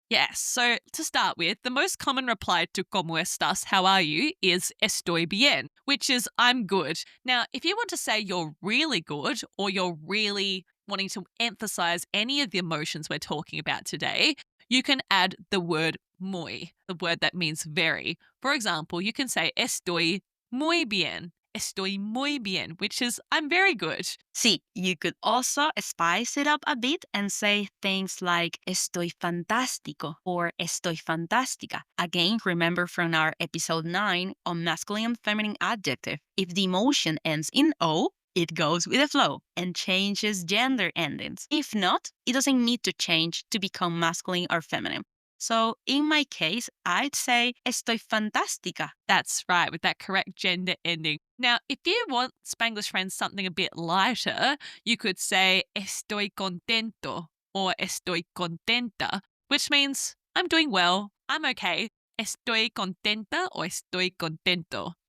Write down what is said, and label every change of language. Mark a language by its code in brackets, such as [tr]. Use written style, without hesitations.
[en] Yes, so to start with, the most common reply to [es] ¿Cómo estás? [en] How are you? Is [es] estoy bien, [en] which is I'm good. Now, if you want to say you're really good or you're really wanting to emphasize any of the emotions we're talking about today, you can add the word muy, the word that means very. For example, you can say [es] estoy muy bien. Estoy muy bien, [en] which is I'm very good. See, you could also spice it up a bit and say things like [es] estoy fantástico [en] or [es] estoy fantástica. [en] Again, remember from our episode 9 on masculine and feminine adjective. If the emotion ends in O, it goes with the flow and changes gender endings. If not, it doesn't need to change to become masculine or feminine. So in my case, I'd say [es] estoy fantástica. [en] That's right, with that correct gender ending. Now, if you want Spanglish friends something a bit lighter, you could say [es] estoy contento [en] or [es] estoy contenta, [en] which means I'm doing well, I'm okay. [es] Estoy contenta or estoy contento.